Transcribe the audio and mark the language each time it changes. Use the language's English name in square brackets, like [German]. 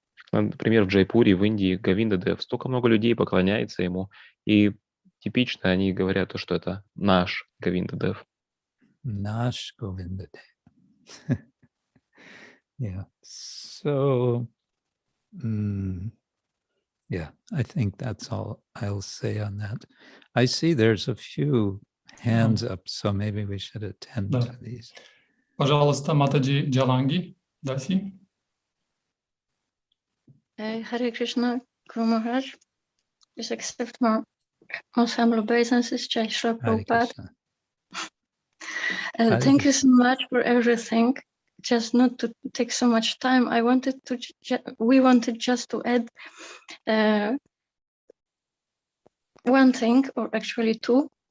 [Russian] Например, в Джайпуре, в Индии, Говинда Дев, столько много людей поклоняется ему, и типично они говорят, что это наш Говинда Дев. Наш [English] Govinda Dev. Yeah. So Yeah, I think that's all I'll say on that. I see there's a few hands up, so maybe we should attend [Russian] Да. [English] to these. [Russian] Пожалуйста, Матаджи Джаланги, Даси. [English] Hare Krishna, Guru Maharaj. Please accept my most humble obeisances, Jai Shri Hare Prabhupada. Krishna. Thank you so much for everything. Just not to take so much time, we wanted just to add one thing, or actually two.